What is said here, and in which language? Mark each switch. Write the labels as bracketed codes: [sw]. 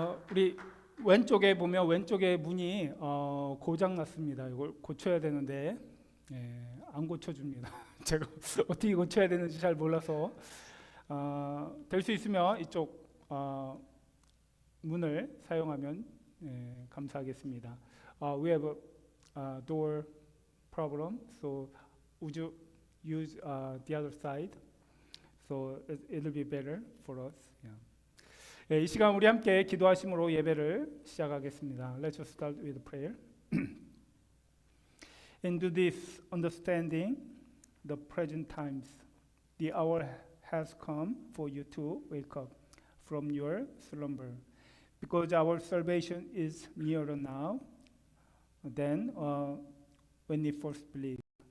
[ko] 우리 왼쪽에 보면 왼쪽에 문이 고장 났습니다. 이걸 고쳐야 되는데 안 고쳐줍니다. 제가 어떻게 고쳐야 되는지 잘 몰라서 될 수 있으면 이쪽 문을 사용하면 감사하겠습니다. [en] We have a door problem, so would you use the other side? So it'll be better for us. [ko] 이 시간 우리 함께 기도하심으로 예배를 시작하겠습니다. [en] Let's start with prayer. Into this understanding the present times, the hour has come for you to wake up from your slumber, because our salvation is nearer now than when we first believed.